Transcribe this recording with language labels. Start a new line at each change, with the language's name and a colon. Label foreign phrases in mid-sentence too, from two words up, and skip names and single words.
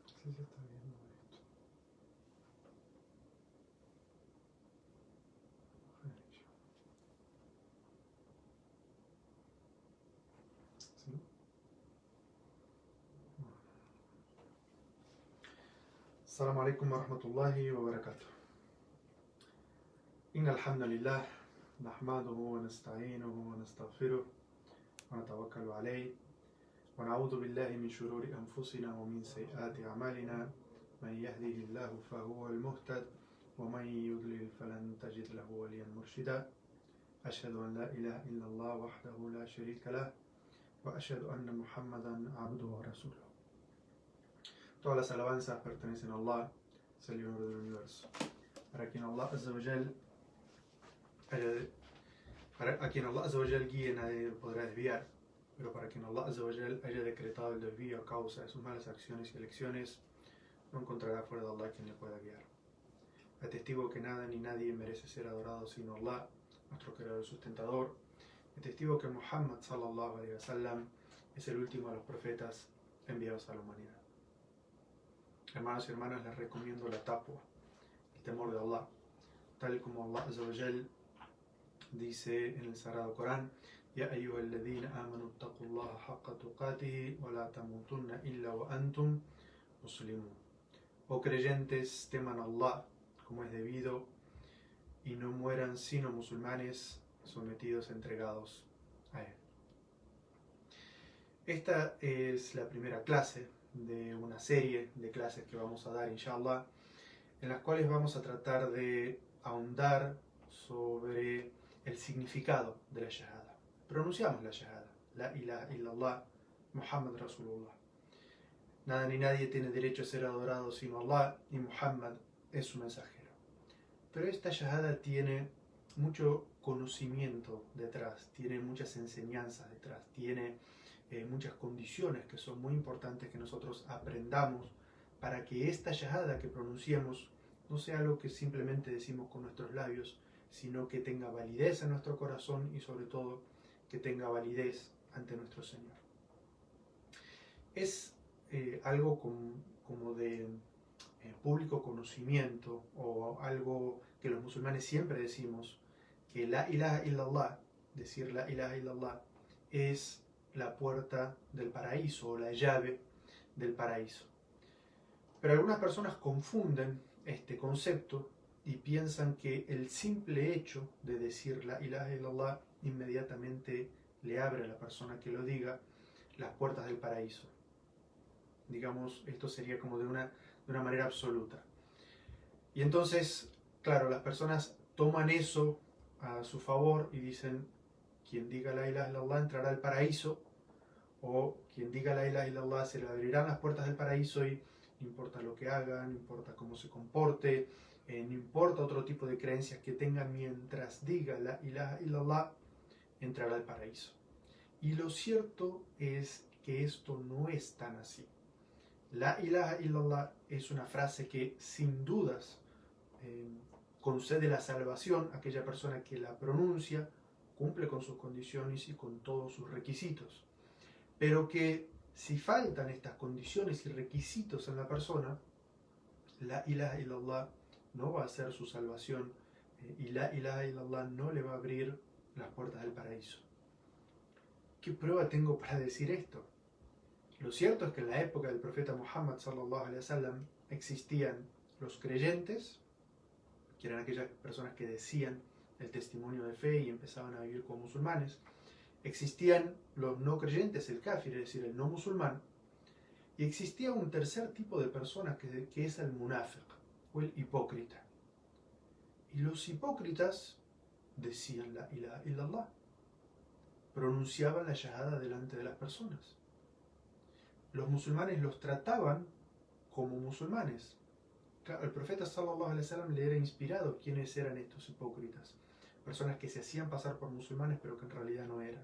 Spanish: si se está viendo esto. ¿Sí?
Arabic: السلام عليكم ورحمة الله وبركاته. إن الحمد لله نحمده ونستعينه ونستغفره ونتوكل عليه ونعوذ بالله من شرور أنفسنا ومن سيئات أعمالنا من يهده الله فهو المهتد ومن يضلل فلن تجد له وليا مرشدا. أشهد أن لا إله إلا الله وحده لا شريك له وأشهد أن محمدا عبده ورسوله.
Spanish: Todas las alabanzas pertenecen a Allah, Señor del universo, para quien Allah
Arabic: عز وجل
Spanish: guíe nadie podrá desviar, pero para quien Allah
Arabic: عز وجل
Spanish: haya decretado el desvío a causa de sus malas acciones y elecciones, no encontrará fuera de Allah quien le pueda guiar. Atestigo que nada ni nadie merece ser adorado sino Allah, nuestro creador y sustentador. Atestigo que Muhammad
Arabic: صلى الله عليه وسلم
Spanish: es el último de los profetas enviados a la humanidad. Hermanos y hermanas, les recomiendo la taqwa, el temor de Allah, tal como Allah
Arabic: عز وجل
Spanish: dice en el Sagrado Corán:
Arabic: يا أيها الذين آمنوا اتقوا الله حق تقاته ولا تموتن إلا وأنتم مسلمون.
Spanish: Oh creyentes, teman a Allah como es debido y no mueran sino musulmanes sometidos, entregados a Él. Esta es la primera clase de una serie de clases que vamos a dar, inshallah, en las cuales vamos a tratar de ahondar sobre el significado de la shahada. Pronunciamos la shahada,
Arabic: لا إله إلا الله، محمد رسول الله.
Spanish: Nada ni nadie tiene derecho a ser adorado sino Allah, y Muhammad es su mensajero. Pero esta shahada tiene mucho conocimiento detrás, tiene muchas enseñanzas detrás, tiene muchas condiciones que son muy importantes que nosotros aprendamos para que esta shahada que pronunciemos no sea algo que simplemente decimos con nuestros labios, sino que tenga validez en nuestro corazón y sobre todo que tenga validez ante nuestro Señor. Es algo como de público conocimiento, o algo que los musulmanes siempre decimos, que
Arabic: لا إله إلا الله,
Spanish: decir
Arabic: لا إله إلا الله,
Spanish: es la puerta del paraíso o la llave del paraíso. Pero algunas personas confunden este concepto y piensan que el simple hecho de decir
Arabic: لا إله إلا الله
Spanish: inmediatamente le abre a la persona que lo diga las puertas del paraíso. Digamos, esto sería como de una manera absoluta. Y entonces, claro, las personas toman eso a su favor y dicen: quien diga
Arabic: لا إله إلا الله
Spanish: entrará al paraíso, o quien diga
Arabic: لا إله إلا الله
Spanish: se le abrirán las puertas del paraíso y no importa lo que haga, no importa cómo se comporte, no importa otro tipo de creencias que tenga, mientras diga
Arabic: لا إله إلا الله
Spanish: entrará al paraíso. Y lo cierto es que esto no es tan así.
Arabic: لا إله إلا الله
Spanish: es una frase que sin dudas concede la salvación a aquella persona que la pronuncia, cumple con sus condiciones y con todos sus requisitos. Pero que si faltan estas condiciones y requisitos en la persona,
Arabic: لا إله إلا الله
Spanish: no va a ser su salvación y
Arabic: لا إله إلا الله
Spanish: no le va a abrir las puertas del paraíso. ¿Qué prueba tengo para decir esto? Lo cierto es que en la época del profeta Muhammad
Arabic: صلى الله عليه وسلم
Spanish: existían los creyentes, que eran aquellas personas que decían el testimonio de fe y empezaban a vivir como musulmanes. Existían los no creyentes, el kafir, es decir, el no musulmán. Y existía un tercer tipo de personas que es el munafiq, o el hipócrita. Y los hipócritas decían
Arabic: لا إله إلا الله,
Spanish: pronunciaban la shahada delante de las personas. Los musulmanes los trataban como musulmanes. Claro, el profeta
Arabic: صلى الله عليه وسلم
Spanish: le era inspirado quiénes eran estos hipócritas, personas que se hacían pasar por musulmanes pero que en realidad no eran.